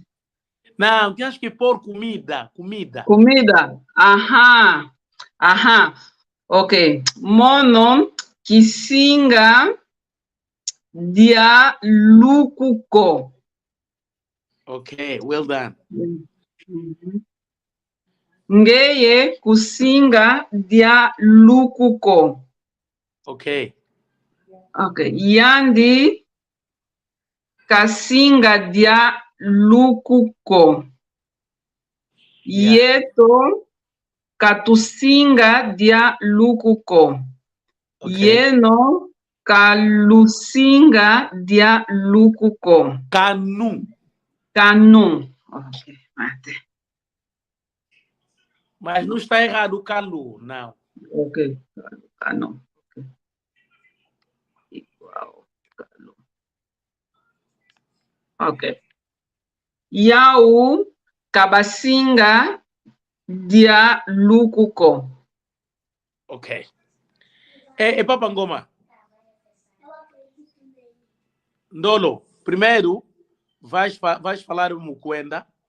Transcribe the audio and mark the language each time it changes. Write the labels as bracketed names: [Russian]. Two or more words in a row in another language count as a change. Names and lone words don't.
[Portuguese] Não, tens que pôr comida. Comida. Aham. [English] Ok. [Kongo] Mono kisinga dia lukuko. [English] Ok, well done. [Kongo] Ngeye kusinga dia lukuko. [English] Ok. [Kongo] Yandi kasinga dia lukuko. Yeto katusinga dia lukuko. Yeno kalusinga dia lukuko. Canu. [English] Ok, mate. [Portuguese] Mas não está errado o calu, não. Ok, canu. Igual, [Kongo] canu. [English] Ok. [Kongo] Yau kabasinga dia lukuko. [Portuguese] Ok. É Papa Ngoma. [Kongo] Ndolo, [Portuguese] primeiro vais falar o mukwenda.